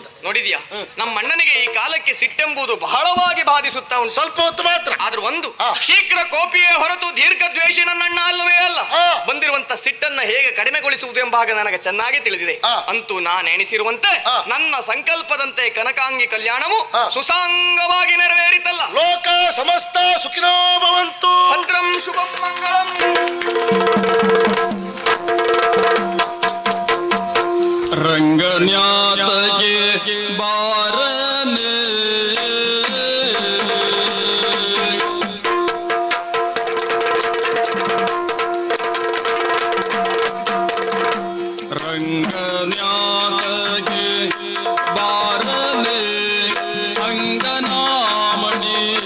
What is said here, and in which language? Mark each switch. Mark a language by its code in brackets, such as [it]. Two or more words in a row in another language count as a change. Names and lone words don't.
[kn] ನೋಡಿದ್ಯಾ, ನಮ್ಮ ಅಣ್ಣನಿಗೆ ಈ ಕಾಲಕ್ಕೆ ಸಿಟ್ಟೆಂಬುದು ಬಹಳವಾಗಿ ಬಾಧಿಸುತ್ತಾ ಉಂಟು. ಸ್ವಲ್ಪ ಹೊತ್ತು ಮಾತ್ರ. ಆದ್ರೂ ಒಂದು ಶೀಘ್ರ ಕೋಪಿಯೇ ಹೊರತು ದೀರ್ಘ ದ್ವೇಷಿ ನನ್ನ ಅಣ್ಣ ಅಲ್ಲವೇ ಅಲ್ಲ. ಬಂದಿರುವಂತ ಸಿಟ್ಟನ್ನ ಹೇಗೆ ಕಡಿಮೆಗೊಳಿಸುವುದು ಎಂಬಾಗ ನನಗೆ ಚೆನ್ನಾಗಿ ತಿಳಿದಿದೆ. ಅಂತೂ ನಾನು ಎಣಿಸಿರುವಂತೆ ನನ್ನ ಸಂಕಲ್ಪದಂತೆ ಕನಕಾಂಗಿ ಕಲ್ಯಾಣವು ಸುಸಾಂಗವಾಗಿ ನೆರವೇರಿತಲ್ಲ. [sa] ಲೋಕ ಸಮಸ್ತ ಸುಖಿನೋ ಭವಂತು. ಭದ್ರಂ ಶುಭಂ ಮಂಗಳಂ. [kn] ರಂಗನ್ಯಾತಗೆ ಬಾರನೆ ರಂಗನ್ಯಾತಗೆ ಬಾರನೆ ಅಂಗನಾಮಣಿ